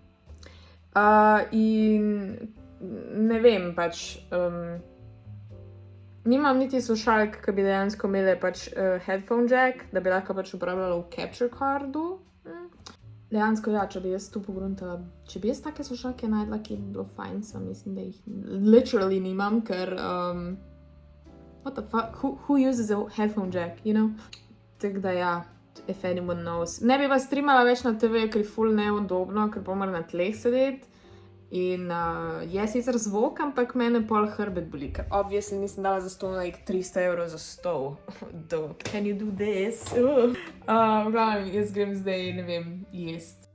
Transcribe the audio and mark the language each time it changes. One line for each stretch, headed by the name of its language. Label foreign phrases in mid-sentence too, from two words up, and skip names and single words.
Slovenian: In ne vem, pač, nimam niti slušalk, ki bi dejansko imeli pač
English: headphone jack,
Slovenian: da bi lahko pač uporabljala v
English: capture cardu.
Slovenian: Dejansko, ja, če bi jaz tu pogruntala, če bi jaz take slušalke najdla, ki bi bilo fajn, sem mislim, da jih literally nimam, ker
English: what the fuck, who uses a headphone jack, you know?
Slovenian: Tako da ja,
English: if anyone knows.
Slovenian: Ne bi vas streamala več na TV, ker je ful neudobno, ker pa moram na tleh sedeti. In je sicer zvok, ampak mene pol hrbet boli, ker obviously nisem dala za stol like 300 € za stol.
English: Can you do this?
Slovenian: V glavnem, jaz grem zdaj, ne vem, jest.